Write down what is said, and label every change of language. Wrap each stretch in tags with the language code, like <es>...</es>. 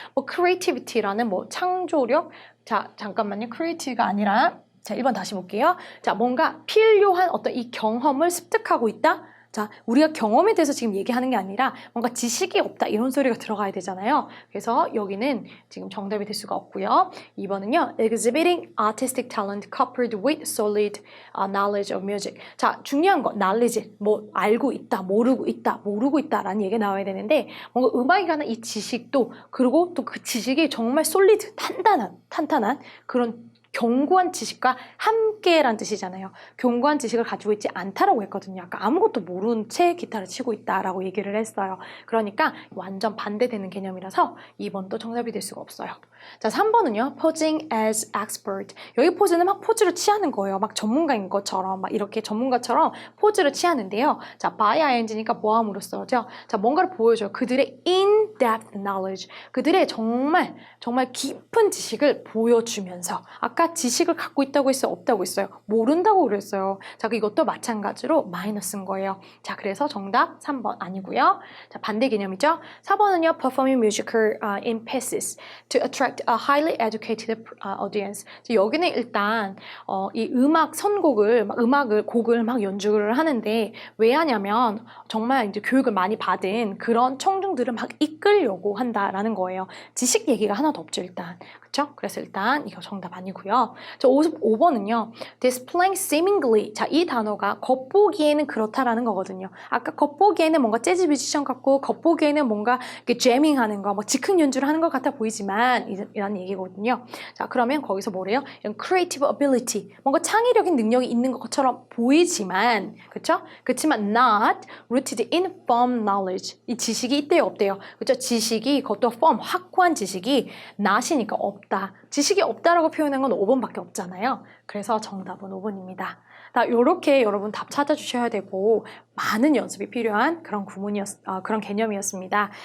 <ko>뭐 creativity라는 뭐 창조력. 자, 잠깐만요. creative가 아니라 자, 1번 다시 볼게요. 자, 뭔가 필요한 어떤 이 경험을 습득하고 있다. 자, 우리가 경험에 대해서 지금 얘기하는 게 아니라 뭔가 지식이 없다 이런 소리가 들어가야 되잖아요. 그래서 여기는 지금 정답이 될 수가 없고요. 2번은요.</ko> <en>exhibiting artistic talent coupled with solid knowledge of music.</en> <ko>자, 중요한 거 knowledge, 뭐 알고 있다, 모르고 있다라는 얘기가 나와야 되는데 뭔가 음악에 관한 이 지식도 그리고 또 그 지식이 정말 솔리드, 탄탄한 그런 견고한 지식과 함께란 뜻이잖아요. 견고한 지식을 가지고 있지 않다라고 했거든요. 아까 아무것도 모르는 채 기타를 치고 있다라고 얘기를 했어요. 그러니까 완전 반대되는 개념이라서 2번도 정답이 될 수가 없어요. 자, 3번은요.</ko> <en>posing as expert.</en> <ko>여기 포즈는 막 포즈를 취하는 거예요. 막 전문가인 것처럼 막 이렇게 전문가처럼 포즈를 취하는데요. 자, by ing니까 뭐함으로써죠. 자, 뭔가를 보여줘요. 그들의</ko> <en>in-depth knowledge.</en> <ko>그들의 정말 깊은 지식을 보여주면서 아까 지식을 갖고 있다고 했어요? 없다고 했어요? 모른다고 그랬어요. 자, 이것도 마찬가지로 마이너스인 거예요. 자, 그래서 정답 3번 아니고요. 자, 반대 개념이죠. 4번은요.</ko> <en>performing musical in pieces to attract a highly educated audience.</en> <ko>자, 여기는 일단 이 음악 선곡을 곡을 막 연주를 하는데 왜 하냐면 정말 이제 교육을 많이 받은 그런 청중들을 막 이끌려고 한다라는 거예요. 지식 얘기가 하나도 없죠, 일단. 그렇죠? 그래서 일단 이거 정답 아니고요. 자, 55번은요.</ko> <en>displaying seemingly.</en> <ko>자, 이 단어가 겉보기에는 그렇다라는 거거든요. 아까 겉보기에는 뭔가 재즈 뮤지션 같고 겉보기에는 뭔가 이렇게 재밍하는 거, 뭐 즉흥 연주를 하는 것 같아 보이지만 이런 얘기거든요. 자, 그러면 거기서 뭐래요? 이런</ko> <en>creative ability.</en> <ko>뭔가 창의력인 능력이 있는 것처럼 보이지만 그렇죠? 그렇지만</ko> <en>not rooted in firm knowledge.</en> <ko>이 지식이 있대요, 없대요? 그렇죠? 지식이 그것도 firm, 확고한 지식이 not이니까 없다. 지식이 없다라고 표현한 건 5번밖에 없잖아요. 그래서 정답은 5번입니다. 요렇게 여러분 답 찾아주셔야 되고 많은 연습이 필요한 그런 그런 개념이었습니다.</ko>